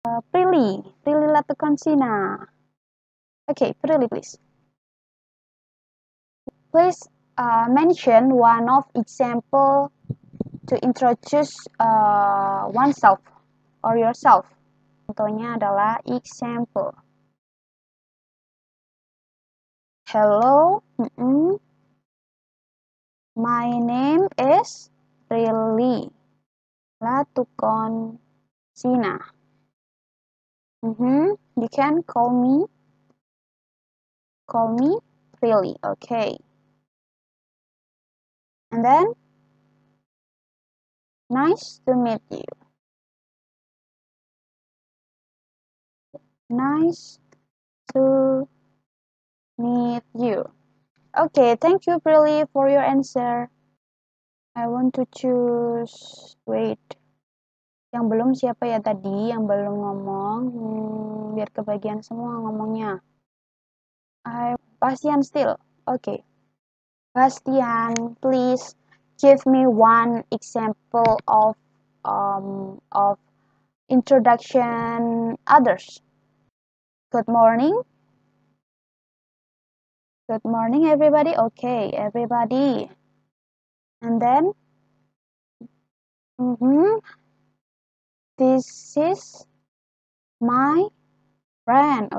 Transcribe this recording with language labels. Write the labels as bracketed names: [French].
[English] Prilly Latukonsina. Okay, Prilly, please. Please mention one of example to introduce oneself or yourself. [Indonesian] Contohnya adalah example. [English] Hello, my name is Prilly Latukonsina. You can call me Prilly, okay. And then, nice to meet you. Nice to meet you. Okay, thank you Prilly for your answer. I want to choose, wait. [Indonesian] Yang belum siapa ya tadi? Yang belum ngomong. Biar kebagian semua ngomongnya. [English] Bastian still. Okay. Bastian, please give me one example of introduction others. Good morning. Good morning, everybody. Okay, everybody. And then, this is my friend.